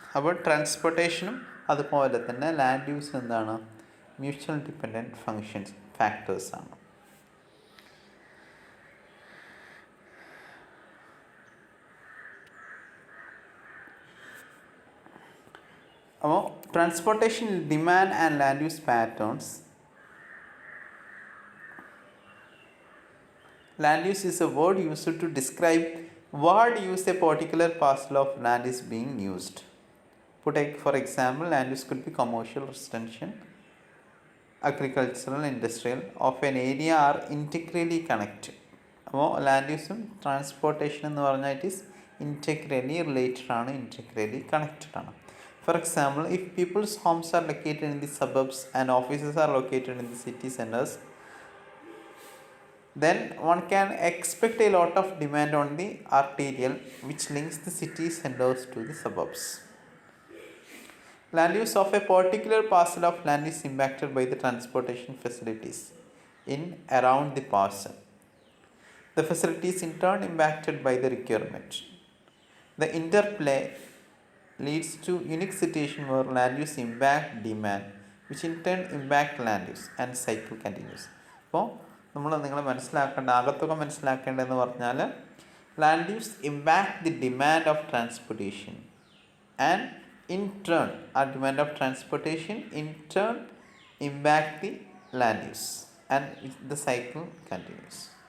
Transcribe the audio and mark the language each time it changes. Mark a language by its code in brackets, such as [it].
[ml] അപ്പോൾ ട്രാൻസ്പോർട്ടേഷനും അതുപോലെ തന്നെ ലാൻഡ് യൂസ് എന്താണ്, മ്യൂച്വൽ ഡിപ്പെൻഡൻറ്റ് ഫങ്ഷൻസ് ഫാക്ടേഴ്സാണ്. [en] അപ്പോൾ transportation demand and land use patterns. Land use is a word used to describe what use a particular parcel of land is being used. For example, land use could be commercial, residential, agricultural, industrial of an area are integrally connected. [ml] അപ്പോൾ land യൂസും transportation എന്ന് പറഞ്ഞാൽ [en] it is integrally related [ml] ആണ്, ഇൻറ്റഗ്രലി connected ആണ്. [en] For example, if people's homes are located in the suburbs and offices are located in the city centres, then one can expect a lot of demand on the arterial which links the city centers to the suburbs. Land use of a particular parcel of land is impacted by the transportation facilities in around the parcel. The facilities in turn impacted by the requirement. The interplay leads to unique situation where land use impact demand, which in turn impact land use, and cycle continues. [ml] അപ്പോൾ നിങ്ങൾ മനസ്സിലാക്കേണ്ട, ആകത്തുക മനസ്സിലാക്കേണ്ടതെന്ന് പറഞ്ഞാൽ, [en] Land use impact the demand of transportation and in turn a demand of transportation in turn impact the land use and the cycle continues.